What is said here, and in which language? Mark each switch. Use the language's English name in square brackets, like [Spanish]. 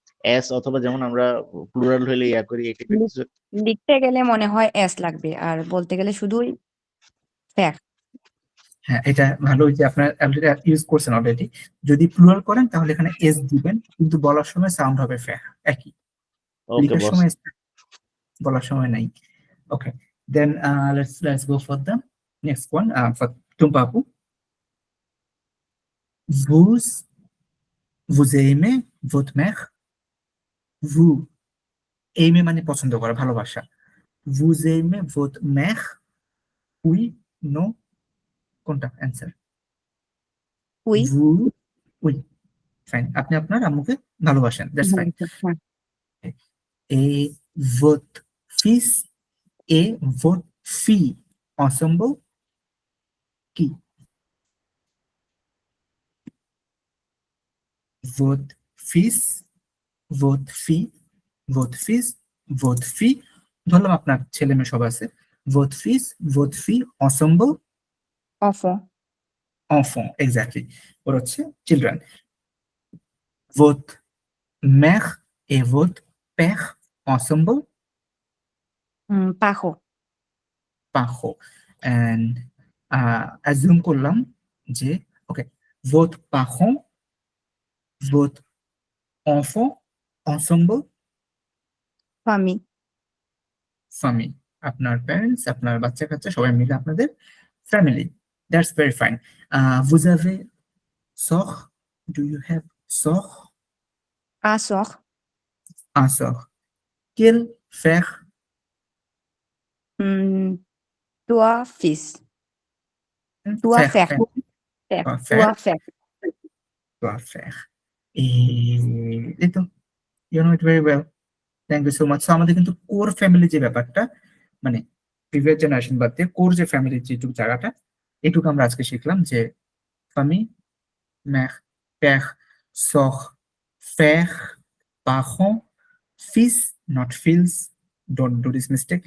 [Bangla] S অথবা যেমন আমরা প্লুরাল হইলে করি, এটা কি কিছু? লিখতে গেলে মনে হয় এস লাগবে, আর বলতে গেলে শুধুই ফ্যাক। হ্যাঁ, এটা ভালো যে আপনার ইউজ করছেন অলরেডি। যদি প্লুরাল করেন তাহলে এখানে এস দিবেন, কিন্তু বলার সময় সাউন্ড হবে ফ্যা, একই। [English] okay [Bangla] লেখার বস। সময় বলার সময় নাই। [English] Okay, then let's go for the next one, for টুম্পাপু। [French] vous aimez votre mère? vous aimez [Bangla] মানে পছন্দ করা, ভালোবাসা। [French] vous aimez votre mère? oui, non, [Bangla] কোনটা answer? [French] উই। vous, oui, ফাইন। [Bangla] আপনি আপনার আম্মুকে ভালোবাসেন, that's fine. [French] Et votre fils et votre fille ensemble, কি? votre fils, votre fille, votre fils, votre fille, [Bangla] ধরলাম আপনার ছেলে মেয়ে সব আছে। [French] votre fils, votre fille ensemble, enfant. [Bangla] enfant, exactly, ওর হচ্ছে children. [French] votre mère et votre père ensemble, Parents. parents. [English] And assume [Bangla] করলাম যে ওকে, [French] votre parent, votre enfant ensemble, Famille. [Bangla] famille, আপনার প্যারেন্টস, আপনার বাচ্চা কাচ্চা সবাই মিলে আপনাদের family, that's very fine. [French] vous avez sœur, [English] do you have sœur? [French] Un sort. Un sœur. Quel frère? Trois fils. Trois Frère, frères. frère, Frères. frère, Trois frères. trois frères. [Bangla] এই তো, [English] you know it very well. Thank you so much. [Bangla] So আমাদের কিন্তু core family যে ব্যাপারটা, মানে previous generation বাদ দিয়ে core যে ফ্যামিলির যেটুকু জায়গাটা, এটুকু আমরা আজকে শিখলাম যে [French] famille, mère, père, sœur, frère, parent, fils, [English] not fils. Don't do this mistake.